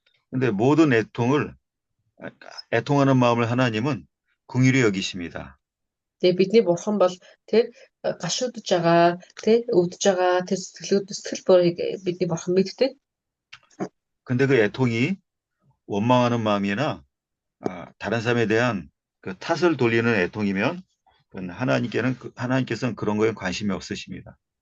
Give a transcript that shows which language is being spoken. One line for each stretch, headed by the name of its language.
Korean: 근데 모든 애통하는 마음을 하나님은 긍휼히 여기십니다.
Mongolian: Тэгээ бидний бурхан бол гашуудж байгаа, өвдөж байгаа, сэтгэл бүрийг бидний бурхан мэддэг.
Korean: 근데 그 애통이 원망하는 마음이나 다른 사람에 대한 그 탓을 돌리는 애통이면 하나님께서는 그런 거에 관심이 없으십니다.